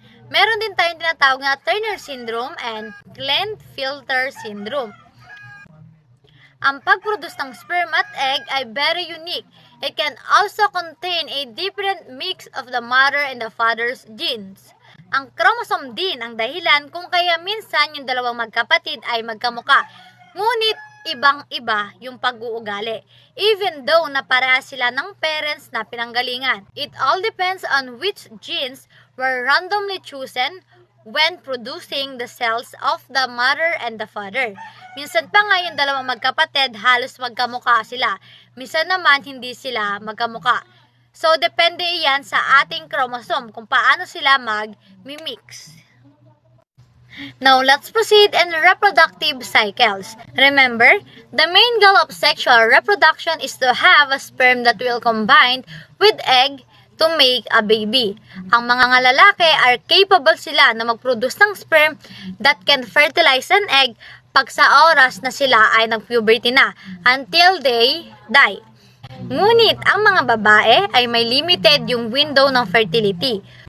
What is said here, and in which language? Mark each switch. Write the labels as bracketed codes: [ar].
[tl] Meron din tayong tinatawag na Turner syndrome and Klinefelter syndrome. Ang pag-produce ng sperm at egg ay very unique. [en] It can also contain a different mix of the mother and the father's genes. [tl] Ang chromosome din ang dahilan kung kaya minsan yung dalawang magkapatid ay magkamuka. Ngunit ibang-iba yung pag-uugali. Even though na parehas sila ng parents na pinanggalingan. [en] It all depends on which genes were randomly chosen when producing the cells of the mother and the father. [tl] Minsan pa nga yung dalawang magkapatid halos magkamuka sila. Minsan naman hindi sila magkamuka. So, depende yan sa ating chromosome kung paano sila mag-mimix. [en] Now, let's proceed in reproductive cycles. Remember, the main goal of sexual reproduction is to have a sperm that will combine with egg to make a baby. [tl] Ang mga lalaki are capable sila na mag-produce ng sperm [en] that can fertilize an egg [tl] pag sa oras na sila ay nag-puberty na [en] until they die. [tl] Ngunit ang mga babae ay may limited yung window ng fertility.